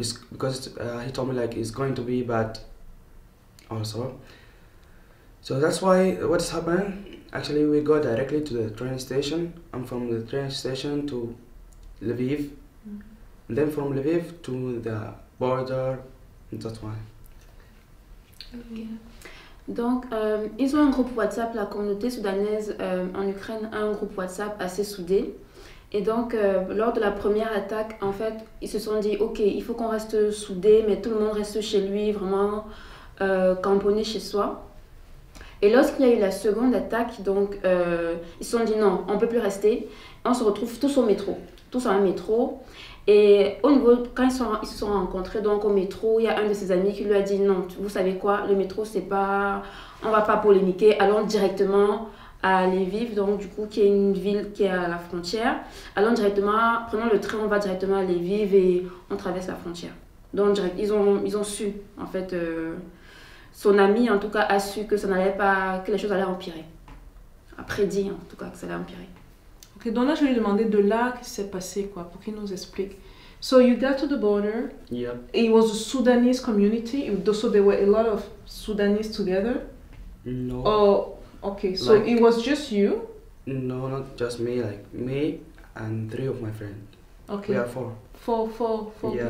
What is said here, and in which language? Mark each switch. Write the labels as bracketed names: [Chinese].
[English] Because he told me it's going to be bad also. So that's why what's happened, actually we go directly to the train station, and from the train station to Lviv, and then from Lviv to the border, and that's why. Okay. [French] Donc, ils ont un groupe WhatsApp, la communauté soudanaise en Ukraine a un groupe WhatsApp assez soudé. Et donc, lors de la première attaque, en fait, ils se sont dit, ok, il faut qu'on reste soudé, mais tout le monde reste chez lui, vraiment camponné chez soi. Et lorsqu'il y a eu la seconde attaque, donc, ils se sont dit, non, on ne peut plus rester. On se retrouve tous au métro, tous à un métro. Et au niveau, quand ils se sont rencontrés donc au métro, il y a un de ses amis qui lui a dit non, vous savez quoi, le métro c'est pas, on va pas polémiquer, allons directement à Lviv, donc du coup qui est une ville qui est à la frontière, allons directement, prenons le train, on va directement à Lviv et on traverse la frontière. Donc ils ont su en fait, son ami en tout cas a su que ça n'allait pas, que les choses allaient empirer, a prédit en tout cas que ça allait empirer. Okay, donc là, je vais lui demander de là qu'est-ce qui s'est passé, quoi, pour qu'il nous explique. [English] So you got to the border. Yeah. It was a Sudanese community. So there were a lot of Sudanese together. No. Oh, okay. So it was just you. No, not just me. Me and 3 of my friends. Okay. We are 4. Four Yeah.